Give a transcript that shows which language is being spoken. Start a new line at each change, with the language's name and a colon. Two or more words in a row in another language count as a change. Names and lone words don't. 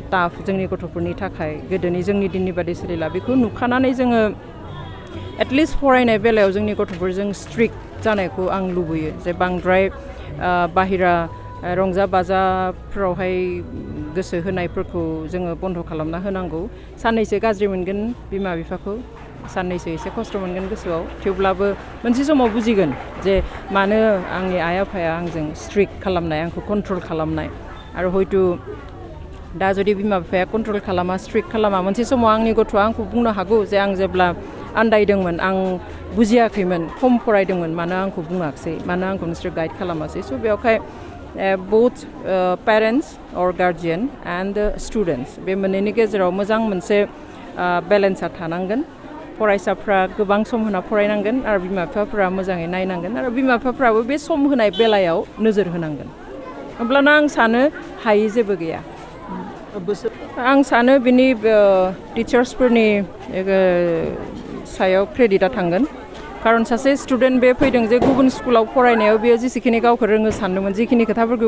Bodo: टाफ जोंनि गथ'फोरनि थाखाय गोदोनि जोंनि दिननि बादि सोलिला बेखौ नुखानानै जोङो एटलिस्ट फरायनाय बेलायाव जोंनि गथ'फोरजों स्ट्रिक्ट जानायखौ आं लुबैयो जे बांद्राय बाहेरा रंजा बाजाफ्रावहाय गोसो होनायफोरखौ जोङो बन्द' खालामना होनांगौ साननैसो गाज्रि मोनगोन बिमा बिफाखौ साननैसो एसे खस्थ' मोनगोन गोसोआव थेवब्लाबो मोनसे समाव बुजिगोन जे मानो आंनि आइ आफाया आंजों स्ट्रिक्ट खालामनाय आंखौ कन्ट्रल खालामनाय आरो हयतो दा जुदि बिमा बिफाया कन्ट्रल खालामा स्ट्रिक्ट खालामा मोनसे समाव आंनि गथ'आ आंखौ बुंनो हागौ जे आं जेब्ला आन्दायदोंमोन आं बुजियाखैमोन खम फरायदोंमोन मानो आंखौ बुङाखसै मानो आंखौ नोंसोर गाइड खालामासै स' बेवहाय
English: both parents or guardian and the students
Bodo: बे मोननैनि गेजेराव मोजां मोनसे बेलेन्सआ थानांगोन फरायसाफ्रा गोबां सम होना फरायनांगोन आरो बिमा बिफाफ्रा मोजाङै नायनांगोन आरो बिमा बिफाफ्राबो बे सम होनाय बेलायाव नोजोर होनांगोन अब्लाना आं सानो हायै जेबो गैया आं सानो बिनि टिचार्सफोरनि सायाव क्रेडिटआ थांगोन खारन सासे स्टुडेन्ट बे फैदों जे गुबुन स्कुलाव फरायनायाव बेयो जेसेखिनि गावखौ रोङो सानदोंमोन जिखिनि खोथाफोरखौ